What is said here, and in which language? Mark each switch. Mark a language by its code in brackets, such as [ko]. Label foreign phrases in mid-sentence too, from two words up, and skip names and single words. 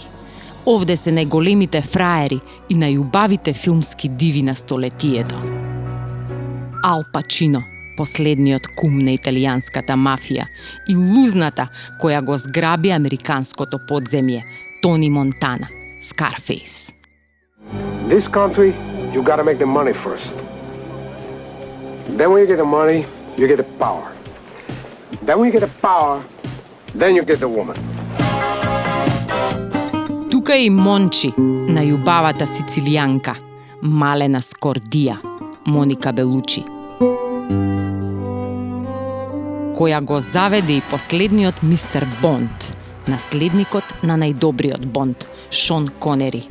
[mk] Овде се најголемите фраери и најубавите филмски диви на столетието. Ал Пачино, последниот кум на италијанската мафија, и лузната која го зграби американското подземје, Тони Монтана, Scarface. [en] This country, you gotta make the money first. Then when you get the money, you get the power. Then when you get the power, then you get the woman. [mk] Тука е и Мончи, најубавата сицилијанка, Малена Скордија, Моника Белучи, која го заведе и последниот мистер Бонд, наследникот на најдобриот Бонд, Шон Конери.